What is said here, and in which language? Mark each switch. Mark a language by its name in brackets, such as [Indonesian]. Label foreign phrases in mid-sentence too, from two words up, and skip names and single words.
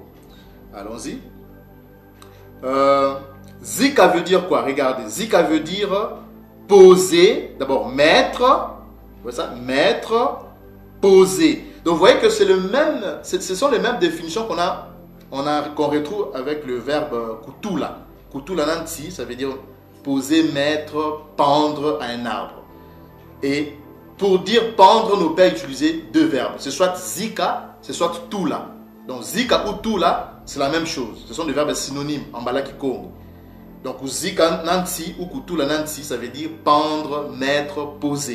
[French] Allons-y. Zika veut dire quoi? Regardez. Zika veut dire poser. D'abord, mettre. Vous voyez ça? Mettre, poser. Donc, vous voyez que c'est le même. Ce sont les mêmes définitions qu'on retrouve avec le verbe kutula. [Kongo] Kutula nanti, [French] ça veut dire poser, mettre, pendre à un arbre. Et pour dire pendre, nos pères utilisaient deux verbes. C'est soit zika, c'est soit tula. Donc zika ou tula, c'est la même chose. Ce sont des verbes synonymes en balaki Congo. Donc [Kongo] zika nanti [French] ou [Kongo] kutula nanti, [French] ça veut dire pendre, mettre, poser.